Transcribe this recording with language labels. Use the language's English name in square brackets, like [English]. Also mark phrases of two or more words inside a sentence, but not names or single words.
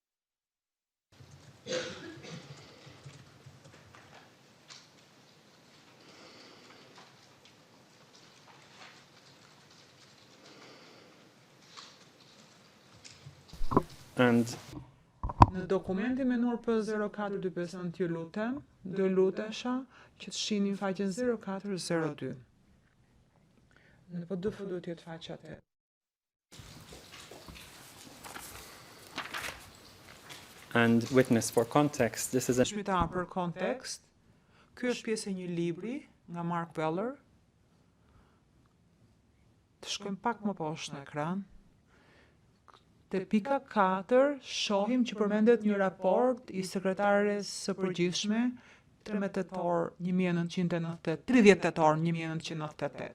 [English] and [Albanian] Në dokumentin menuar P0425 ju lutem, do lutesha që të shihni faqen 0402. Në PDF duhet jetë faqja 8. [English] and witness for context. This is a [Albanian] Dëshmitar për kontekst. Ky është pjesë e një libri nga Mark Weller. Të shkojmë pak më poshtë në ekran. Te pika 4 shohim që përmendet një raport i sekretares së përgjithshme 30 tetor 1998.